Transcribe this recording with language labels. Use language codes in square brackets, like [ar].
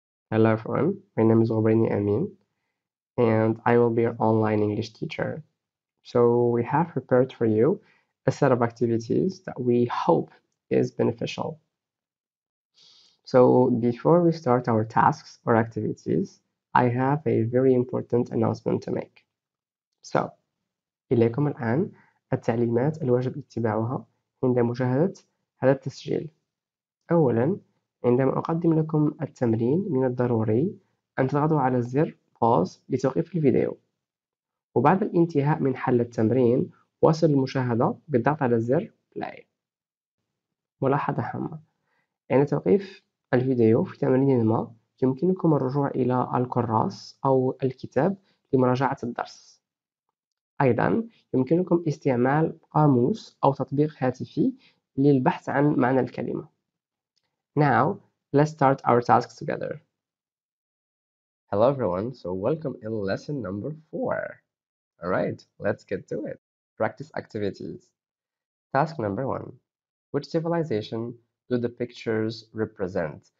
[en] Hello everyone, my name is Amin and I will be your online English teacher. So we have prepared for you a set of activities that we hope is beneficial. So before we start our tasks or activities, I have a very important announcement to make. [ar] So إليكم الآن التعليمات الواجب اتباعها عند مشاهدة هذا التسجيل. أولا، عندما أقدم لكم التمرين من الضروري أن تضغطوا على زر pause لتوقيف الفيديو، وبعد الانتهاء من حل التمرين واصل المشاهدة بالضغط على زر play. ملاحظة هامة: عند توقيف الفيديو في تمرين ما يمكنكم الرجوع إلى الكراس أو الكتاب لمراجعة الدرس. أيضا يمكنكم استعمال قاموس أو تطبيق هاتفي للبحث عن معنى الكلمة. [en] Now, let's start our tasks together. Hello everyone, so welcome in lesson number 4. Alright, let's get to it. Practice activities. Task number 1. Which civilization do the pictures represent?